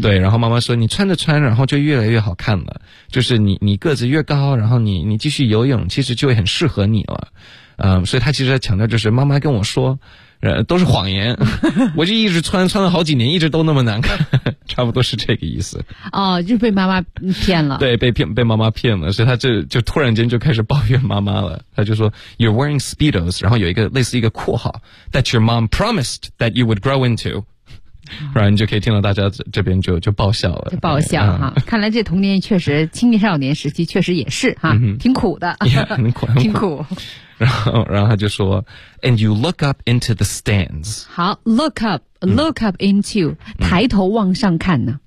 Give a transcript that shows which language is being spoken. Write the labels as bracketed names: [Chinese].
[Chinese] 对，然后妈妈说你穿着穿然后就越来越好看了。就是你个子越高，然后你继续游泳其实就会很适合你了。所以他其实在强调就是妈妈跟我说都是谎言。我就一直穿了好几年一直都那么难看。差不多是这个意思。哦，就被妈妈骗了。对，被妈妈骗了。所以他就突然间就开始抱怨妈妈了。 [English] 他就说 You're wearing Speedos, [Chinese] 然后有一个类似一个括号 [English] ,that your mom promised that you would grow into. [Chinese] 然后你就可以听到大家这边就爆笑了，就爆笑哈、哎嗯！看来这童年确实，青年少年时期确实也是哈、嗯，挺苦的， [English] yeah, [Chinese] 很苦，挺苦。然后他就说 [English] ，And you look up into the stands [Chinese] 好。好 ， [English] look up，look up into，、 [Chinese] 嗯、抬头往上看呢。